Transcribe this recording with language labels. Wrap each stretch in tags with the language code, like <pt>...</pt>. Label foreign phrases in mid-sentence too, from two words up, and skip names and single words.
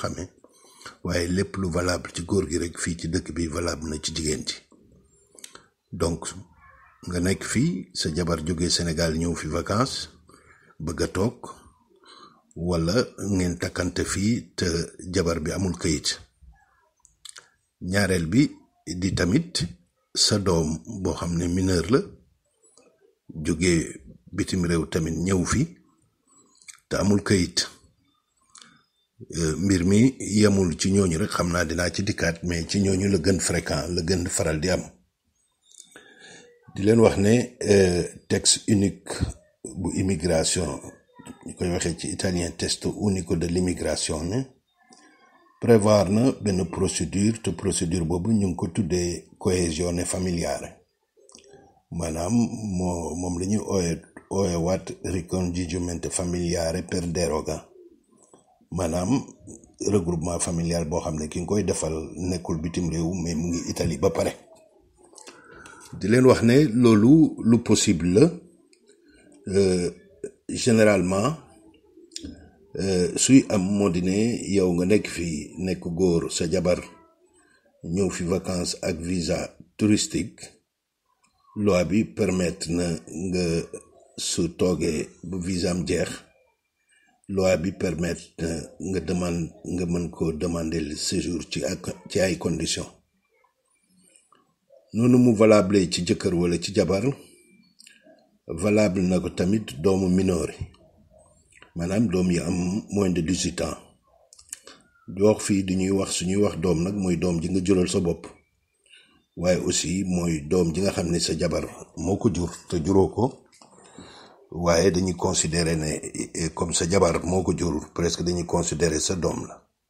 <wo>xamee waaye lépp lu valable ci góor gi rek fii ci dëkk bi valable na ci jigéen ci donc nga nekk fii sa jabar jógee Sénégal ñëw fi vacances bëgg a toog wala ngeen takkante fii te jabar bi amul kayit ñaareel bi di tamit sa doom boo xam ne mineur la jógee bitim réew tamit ñëw fi te amul kayit mbir mi yemul ci ñooñu rek xam naa dinaa ci dikkaat mais ci ñooñu la gën fréquent la gën faral di am di leen wax ne</wo> <fr>texte unique</fr> <wo>bu immigration ñu koy waxee ci italien</wo> <it>testo unico de</it> <wo>l'immigration ne prévoir na benn procédure te procédure boobu ñu ngi ko tuddee</wo> <it>coesione familiare</it> <wo>maanaam moom la ñuy ooyewaat</wo> <it>ricongiungimento familiare per deroga</it> <wo>maanaam</wo> <fr>regroupement familial</fr> <wo>boo xam ne ki nga koy defal nekkul bitim réew mais mu ngi Italie ba pare di leen wax ne loolu lu possible la généralement suy am moo di ne yow nga nekk fi nekk góor sa jabar ñëw fi vacances ak</wo> <fr>visa touristique</fr> <wo>loi bi permettre na nga su toogee bu visa am jeex loi bi permettre nga mën ko</wo> <fr>demander le séjour</fr> <wo>ci ay conditions noonu mu valable ci jëkkër wala ci jabar valable na ko tamit doomu mineur maanaam doom yi am</wo> <fr>moins de 18 ans</fr> <wo>di wax fii di ñuy wax suñuy wax doom nag mooy doom ji nga jural sa bopp waaye aussi mooy doom ji nga xam ne sa jabar moo ko jur te juróo ko waaye dañuy considérer ne comme sa jabar moo ko jur presque dañuy considérer sa doom la</wo>